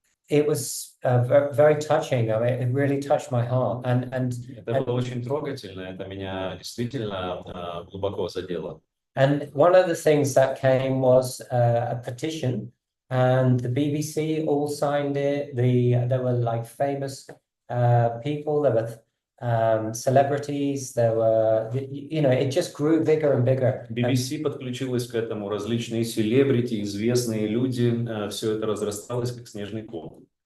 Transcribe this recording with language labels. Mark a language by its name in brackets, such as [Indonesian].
[English] It was very touching. I mean, it really touched my heart. [Russian] Это было очень трогательно, это меня действительно глубоко задело. [English] And one of the things that came was a petition, and the BBC all signed it. There were like famous people, there were celebrities, there were, you know, it just grew bigger and bigger. [Russian] BBC подключилась к этому, различные селебрити, известные люди, все это разрасталось как снежный ком.